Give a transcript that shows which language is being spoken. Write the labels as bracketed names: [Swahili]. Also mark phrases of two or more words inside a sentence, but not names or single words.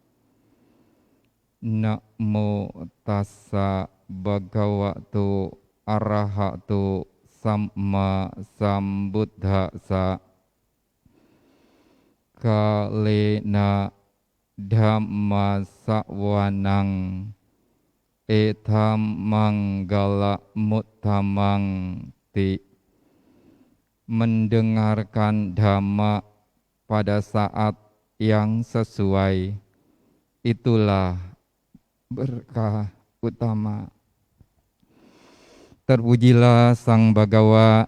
[Pali] Namo tassa bhagavato arahato samma sambuddhassa. Kalena dhamma sawanang etam manggala muttamang ti. [Indonesian] Mendengarkan dhamma pada saat yang sesuai, itulah berkah utama. Terpujilah Sang Bhagawa.